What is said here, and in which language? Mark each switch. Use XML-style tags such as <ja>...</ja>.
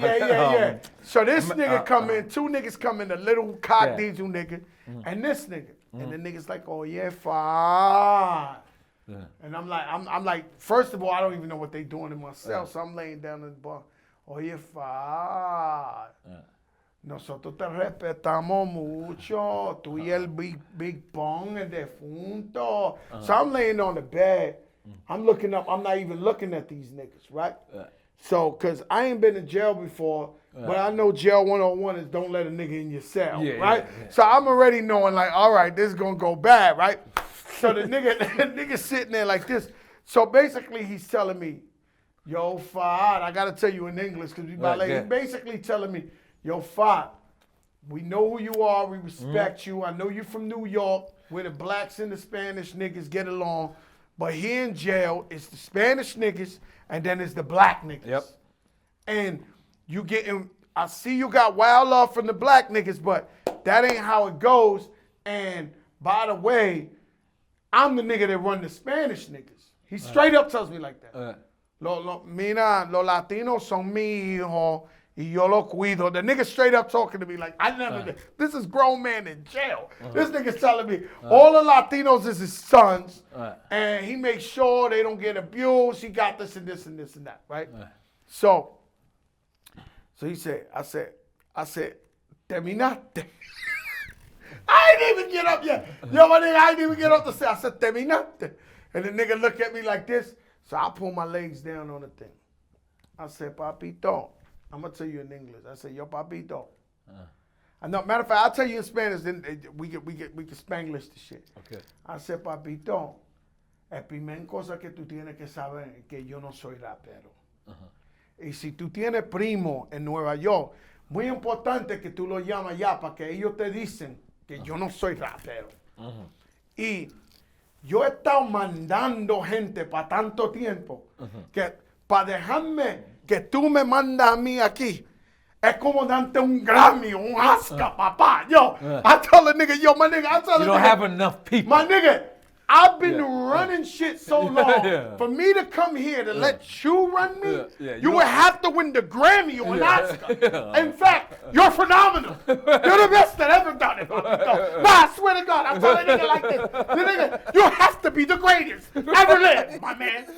<en>Yeah. So this nigga come in, two niggas come in, a little cock diesel nigga, and this nigga. And the nigga's like, oh yeah, fine. Yeah. And I'm like, first of all, I don't even know what they doing in my cell, so I'm laying down in the bar.</en> <es>Oye, fine. Nosotros te respetamos mucho. Tú y el Big Pong, el defunto.</es> <en>So I'm laying on the bed. I'm looking up. I'm not even looking at these niggas, right? So, because I ain't been in jail before, but I know jail 101 is don't let a nigga in your cell, right? So I'm already knowing, like, all right, this is going to go bad, right? So the nigga sitting there like this. So basically, he's telling me, yo, Fad, I got to tell you in English, because we about he's basically telling me, yo, Fad, we know who you are. We respect you. I know you from New York, where the blacks and the Spanish niggas get along. But here in jail, it's the Spanish niggas, and then it's the black niggas. Yep. And you getting, I see you got wild love from the black niggas, but that ain't how it goes. And by the way, I'm the nigga that run the Spanish niggas. He straight up tells me like that.</en> <es>Mira, los latinos son mi hijo. Y yo lo cuido.</es> <en>The nigga straight up talking to me like, I never did. This is grown man in jail. This nigga's telling me all the Latinos is his sons, and he makes sure they don't get abused. He got this and this and this and that, right? So he said, I said,</en> <es>terminaste.</es> <en>I ain't even get up yet. Yo, my nigga, I ain't even get up to say, I said,</en> <es>terminaste.</es> <en>And the nigga looked at me like this. So I pull my legs down on the thing. I said, papito. I'm going to tell you in English. I said, yo, papito. No, matter of fact, I'll tell you in Spanish, then we can Spanglish the shit. Okay. I said,</en> <es>papito, la primera cosa que tú tienes que saber es que yo no soy rapero. Y si tú tienes primo en Nueva York, muy importante que tú lo llamas ya para que ellos te dicen que yo no soy rapero. Y yo he estado mandando gente para tanto tiempo que para dejarme que tú me mandas a mí aquí es como darte un Grammy, un Oscar, papá.</es> <en>Yo, I tell a nigga, yo, my nigga, I tell a nigga. You don't have enough people. My nigga, I've been running shit so long. For me to come here to let you run me, you would have to win the Grammy or an Oscar. In fact, you're phenomenal. You're the best that ever done it. Nah, I swear to God, I'm telling a nigga like this. The nigga, you have to be the greatest ever lived, my man.</en>